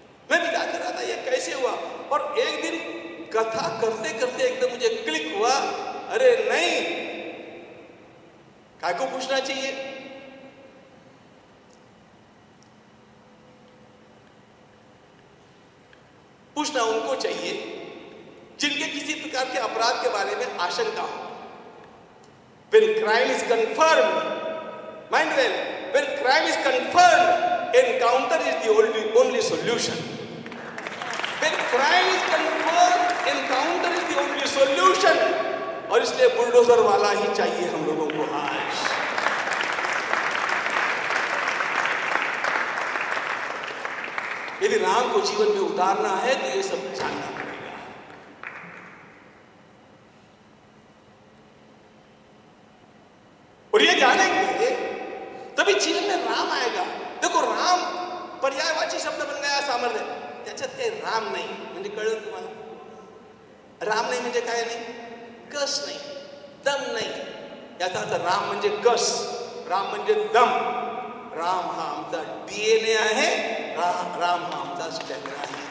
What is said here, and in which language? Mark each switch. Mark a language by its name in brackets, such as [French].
[Hindi] मैं विचार कर रहा था ये कैसे हुआ, और एक दिन कथा करते करते एकदम मुझे क्लिक हुआ, अरे नहीं, काय को पूछना चाहिए? पूछना उनको चाहिए जिनके किसी प्रकार के अपराध के बारे में आशंका हो। [English] When crime is confirmed, mind well, when crime is confirmed, encounter is the only solution. When crime is confirmed, encounter is the only solution. [Hindi] और इसलिए बुलडोजर वाला ही चाहिए हम लोगों को आज। यदि राम को जीवन में उतारना है तो ये सब जानना पड़ेगा। और ये जानेंगे तभी जीवन में राम आएगा। देखो, राम पर्यायवाची शब्द बन गया सामर्थ्य, [Marathi] त्याच्यात काही राम नाही म्हणजे कळलं तुम्हाला? राम नाही म्हणजे काय नाही? कस नाही, दम नाही, याचा अर्थ राम म्हणजे कस, राम म्हणजे दम। राम हा आमचा DNA आहे, राम हा आमचा स्टॅमिना आहे।